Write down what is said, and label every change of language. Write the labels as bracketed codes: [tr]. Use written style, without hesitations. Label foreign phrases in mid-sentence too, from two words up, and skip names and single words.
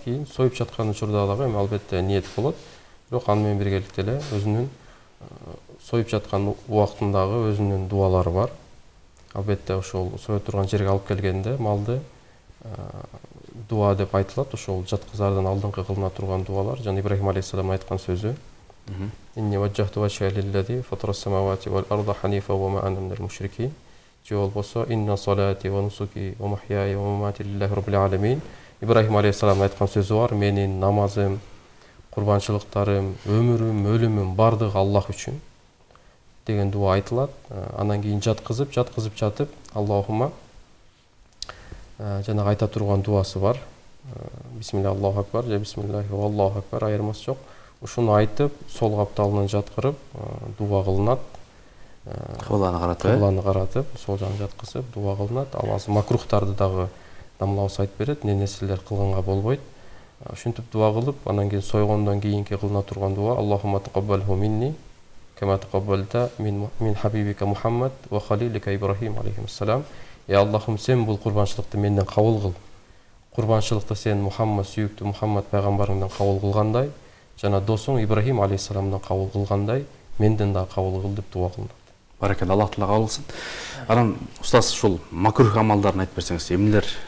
[ky] Кийин союп жаткан учурда дагы эми албетте ниет болот. Бирок аны менен биргеликте эле өзүнүн союп жаткан убактындагы өзүнүн дуалары бар. Албетте ошол союп турган жерге алып келгенде малды дуа деп айтылат. Ошол жаткызаардан алдыңкы кылына турган дуалар, жана Ибрахим алейхиссалам айткан сөзү. [ar] إني وجهت وجهي للذي فطر السماوات والأرض حنيفا وما أنا من المشركين. [ky] Же болбосо [ar] إن صلاتي ونسكي ومحياي ومماتي لله رب العالمين. [ky] Ибрахим алейхиссалам айткан сөзү бар: менин намазым, курбанчылыктарым, өмүрүм, өлүмүм бардыгы Аллах үчүн деген дуа айтылат. Анан кийин жаткызып жатып Аллахума жанагы айта турган дуасы бар. [ar] بسم الله الله أكبر же بسم الله والله أكبر [ky] айырмасы жок. Ушуну айтып, сол капталынан жаткырып дуа кылынат. Кыбланы каратып, сол жагын жаткызып дуа кылынат. Ал азыр макрухтарды дагы намлабыз айтып берет, эмне нерселер кылганга болбойт. Ушинтип дуа кылып, анан кийин сойгондон кийинки кылына турган дуа: [ar] اللهم تقبله مني كما تقبلت من حبيبك محمد وخليلك إبراهيم عليه السلام. [ky] Аллахым, сен бул курбанчылыкты менден кабыл кыл. Курбанчылыкты сен Мухаммад, сүйүктүү Мухаммад пайгамбарыңдан кабыл кылгандай, жана досуң Ибрахим алейхиссаламдан кабыл кылгандай, менден да кабыл кыл деп дуа кылынат. Баракалла, Аллах таала кабыл кылсын. Анан устаз ушул макрух амалдарын айтып берсеңиз, эмнелер?